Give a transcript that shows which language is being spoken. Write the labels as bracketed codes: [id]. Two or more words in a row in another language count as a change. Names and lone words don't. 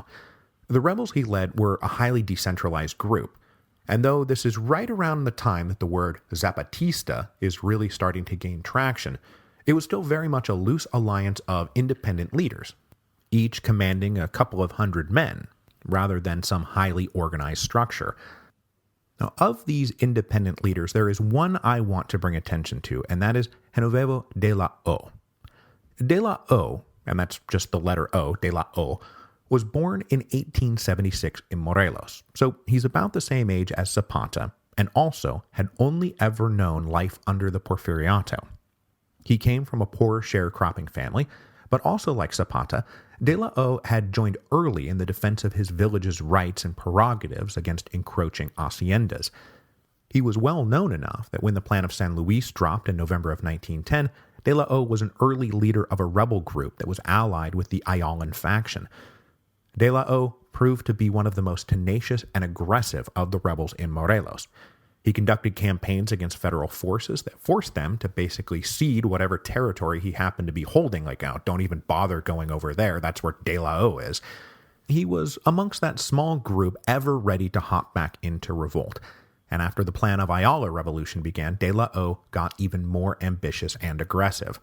[en] The rebels he led were a highly decentralized group, and though this is right around the time that the word Zapatista is really starting to gain traction, it was still very much a loose alliance of independent leaders, each commanding a couple of hundred men, rather than some highly organized structure. Now, of these independent leaders, there is one I want to bring attention to, and that is Genoveva de la O. De la O, and that's just the letter O, de la O, was born in 1876 in Morelos, so he's about the same age as Zapata, and also had only ever known life under the Porfiriato. He came from a poor sharecropping family, but also like Zapata, de la O had joined early in the defense of his village's rights and prerogatives against encroaching haciendas. He was well known enough that when the Plan of San Luis dropped in November of 1910, de la O was an early leader of a rebel group that was allied with the Ayalan faction. De la O proved to be one of the most tenacious and aggressive of the rebels in Morelos. He conducted campaigns against federal forces that forced them to basically cede whatever territory he happened to be holding, like, oh, don't even bother going over there, that's where De La O is. He was amongst that small group ever ready to hop back into revolt, and after the Plan of Ayala revolution began, De La O got even more ambitious and aggressive.